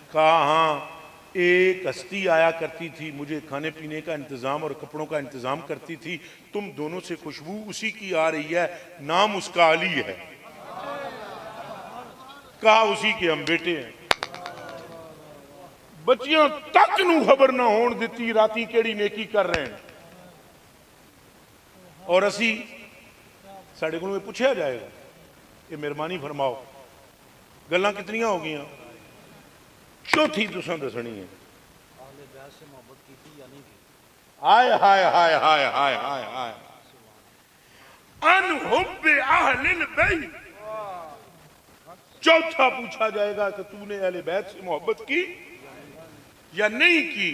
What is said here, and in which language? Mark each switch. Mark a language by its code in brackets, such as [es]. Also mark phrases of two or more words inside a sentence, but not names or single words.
[ur] کہا ہاں ایک ہستی آیا کرتی تھی، مجھے کھانے پینے کا انتظام اور کپڑوں کا انتظام کرتی تھی، تم دونوں سے خوشبو اسی کی آ رہی ہے، نام اس کا علی ہے، کہا اسی کے ہم بیٹے ہیں۔ [pa] بچیاں تک نو خبر نہ ہون دیتی راتی کیڑی نیکی [ur] کر رہے ہیں، [pa] اور اسی ساڑھے [ur] کو پوچھا جائے گا کہ مہربانی فرماؤ [pa] گلاں کتنیاں ہو گئیاں؟ چوتھی تساں دسنی ہے۔ ہائے ہائے ہائے ہائے ہائے ہائے ہائے [ar] ان حب اہل البیت، [ur] چوتھا پوچھا جائے گا کہ تو نے اہل بیت سے محبت کی یا نہیں کی۔